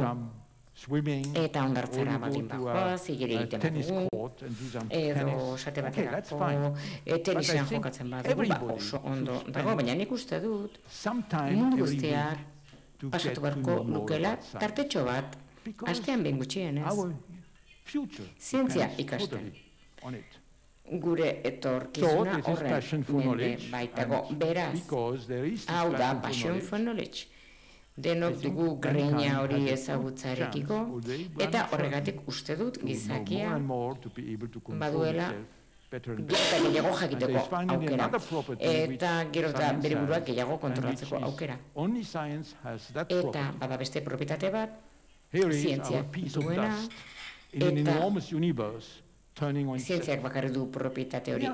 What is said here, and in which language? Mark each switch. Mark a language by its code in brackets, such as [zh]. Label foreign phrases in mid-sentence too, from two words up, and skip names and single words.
[eu] Eta ondartzara batin bagoaz, igeri egiten dugu, edo sate baterako, tenisean jokatzen badugu, oso ondo dago, baina nik uste dut, mundu guztiak pasatu beharko lukela tartetxo bat, astean behin gutxienez, zientzia ikasten. Gure etorkizuna horren mende baitago, beraz, hau da passion for knowledge. Denok dugu greina hori ezagutzarekiko, eta horregatik uste dut gizakia baduela eta gehiago jakiteko aukera, eta gero eta bere buruak gehiago kontrolatzeko aukera. Eta bada beste propietate bat, zientziak duena, eta zientziak bakarri du propietate hori.